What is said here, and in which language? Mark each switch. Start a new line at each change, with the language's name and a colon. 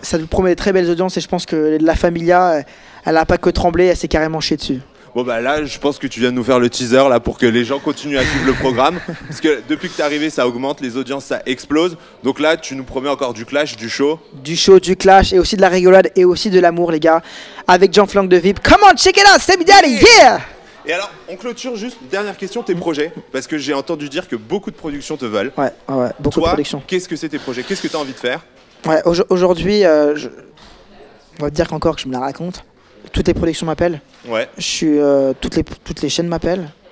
French: Ça promet de très belles audiences et je pense que la familia, elle n'a pas que tremblé, elle s'est carrément chiée dessus. Bon bah là, je pense que tu viens de nous faire le teaser là pour que les gens continuent à suivre le programme. Parce que depuis que t'es arrivé, ça augmente, les audiences, ça explose. Donc là, tu nous promets encore du clash, du show. Du show, du clash et aussi de la rigolade et aussi de l'amour les gars. Avec Jean Flank de VIP.
English: Come on, check it out, Seb Daddy, yeah!
French: Et alors, on clôture juste, dernière question, tes projets. Parce que j'ai entendu dire que beaucoup de productions te veulent. Ouais, beaucoup de productions. Qu'est-ce que c'est tes projets? Qu'est-ce que tu as envie de faire? Ouais, aujourd'hui, on va te dire qu'encore que je me la raconte. Toutes les productions m'appellent. Ouais. Toutes les chaînes m'appellent.